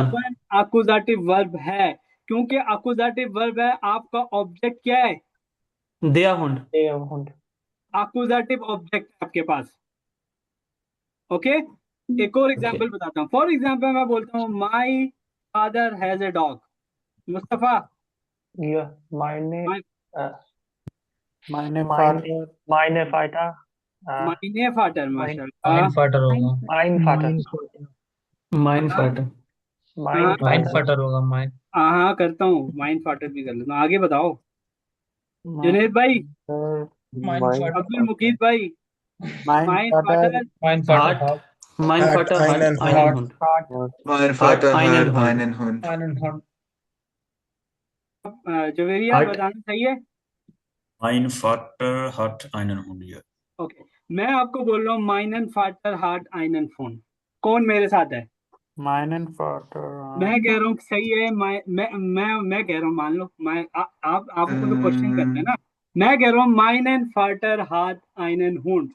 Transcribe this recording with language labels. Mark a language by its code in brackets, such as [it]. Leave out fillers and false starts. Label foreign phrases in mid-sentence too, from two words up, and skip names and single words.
[hi] हाबन [en] accusative verb [hi] है, क्योंकि [en] accusative verb [hi] है। आपका ऑब्जेक्ट क्या है? [de] die Hund. [en] accusative object [hi] आपके पास। ओके। एक और एग्जांपल बताता हूँ। [en] for example [hi] मैं बोलता हूँ [en] my father has a dog. [hi] मुस्तफा? [de] meine, äh, meine meine Vater, Vater, mein [ar] ما شاء الله. [hi] फाटर होगा। [de] mein Vater, mein [hi] हाँ [de] Vater. mein mein Vater, [hi] फाटर होगा माइंड। हाँ करता हूँ, [de] mein Vater [hi] भी कर लेता हूँ। आगे बताओ जुनेद भाई, [de] mein Vater. [hi] अब्दुल मुकीद भाई। [de] mein Vater mein Vater hat. hat. mein Hat Vater hat einen einen Hund. Hund. Mein hat Vater einen hat Hund. einen Hund. einen Hund. [hi] जवेरिया [de] hat. [hi] बताना सही है? [de] Mein Vater hat einen Hund. Ja. [hi] ओके। मैं आपको बोल रहा हूँ [de] meinen Vater hat einen Fon. [hi] कौन मेरे साथ है? मैं कह रहा हूँ कि सही है। मैं कह रहा हूँ, मान लो मैं आप आपको तो क्वेश्चन करते हैं ना। मैं कह रहा हूँ [de] meinen Vater hat einen Hund.